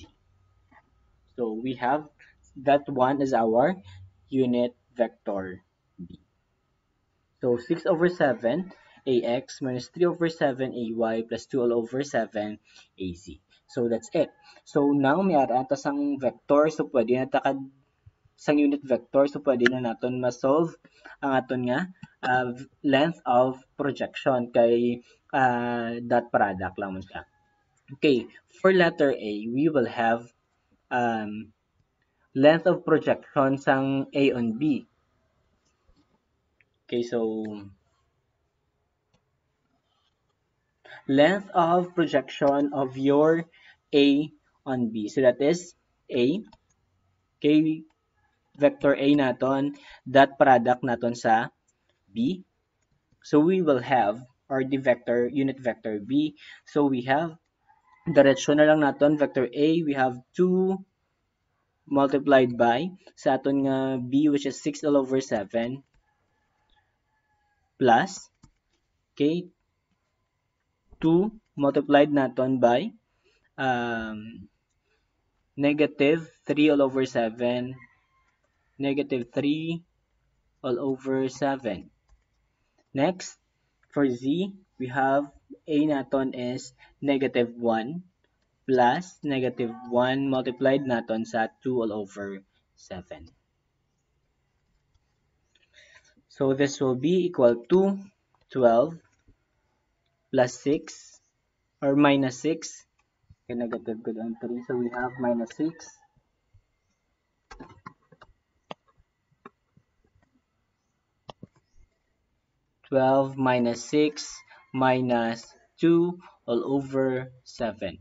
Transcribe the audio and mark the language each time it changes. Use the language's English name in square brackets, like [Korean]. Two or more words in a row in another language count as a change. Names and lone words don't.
[English] So we have that one as our unit vector b. So 6 over 7 ax minus 3 over 7 ay plus 2 all over 7 az. So that's it. So now [Hiligaynon] may ara sang vector, so pwede na takad sang [English] unit vector, [Hiligaynon] so pwede na naton ma-solve ang aton nga [English] length of projection [Hiligaynon] kay [English] dot product [Hiligaynon] lang siya. [English] Okay, for letter A, we will have length of projection sang A on B. Okay, so length of projection of your A on B. So that is A. Okay, vector A naton, dot product [Hiligaynon] naton sa [English] B. So we will have, or the vector, unit vector B. So we have, [Hiligaynon] diretsyon na lang naton, [English] vector A, we have 2 multiplied by, [Hiligaynon] sa aton nga [English] B, which is 6 all over 7, plus, okay, 2 multiplied naton by negative 3 all over 7, negative 3 all over 7. Next, for Z, we have A naton is negative 1 plus negative 1 multiplied [Hiligaynon] naton sa [English] 2 all over 7. So this will be equal to 12 plus 6 or minus 6. Okay, negative good on 3. So we have minus 6 12 minus 6 minus 2 all over 7.